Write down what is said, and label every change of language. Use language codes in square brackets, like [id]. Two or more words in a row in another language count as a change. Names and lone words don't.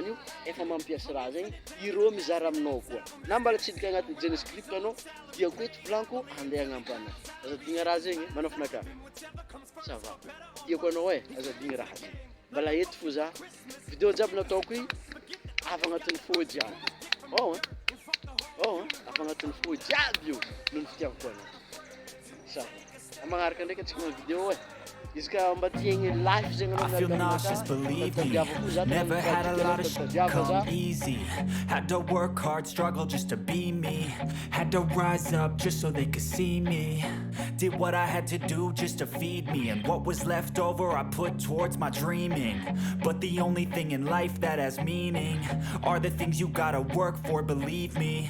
[mg] io efa mampiasa raha zegny irô mizara aminao koa na mbala tsy hidika agnaty JavaScript anao diako eto blanco andeha agnampana azadigna raha zegny manafinaka [fr] ça va [mg] diako anao azadigna raha zegny mbala eto fo za vidéo jiaby nataoko io avy agnatin'ny fô jiaby avy agnatin'ny fô jiaby io noho ny fitiavako anao [fr] ça va [mg] magnaraka ndraiky antsika amin'ny vidéo I [en] feel nauseous, believe me. Never had a lot of shit come easy. Had to work hard, struggle just to be me. Had to rise up just so they could see me. Did what I had to do just to feed me. And what was left over I put towards my dreaming. But the only thing in life that has meaning are the things you gotta work for, believe me.